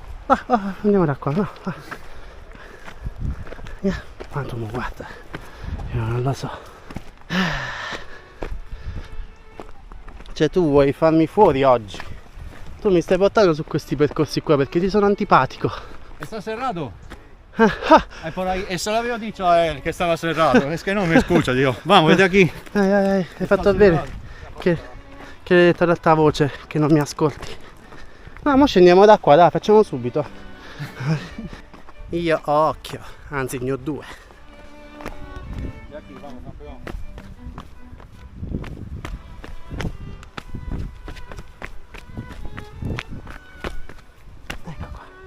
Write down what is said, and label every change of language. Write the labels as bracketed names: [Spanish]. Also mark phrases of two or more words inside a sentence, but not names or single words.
[Italian] Andiamo da qua, no? Quanto mi guarda? Io non lo so. Cioè tu vuoi farmi fuori oggi? Tu mi stai portando su questi percorsi qua perché ti sono antipatico. [Spanish] Está cerrado. Por ahí, eso lo avevo dicho a él que estaba cerrado. Es que no me escucha, digo. Vamos, vedi aquí. [Italian] Hai fatto bene che hai detto ad alta voce che non mi ascolti. No, mo scendiamo da qua, dai, facciamo subito. Io ho occhio, anzi ne ho due. Ecco qua.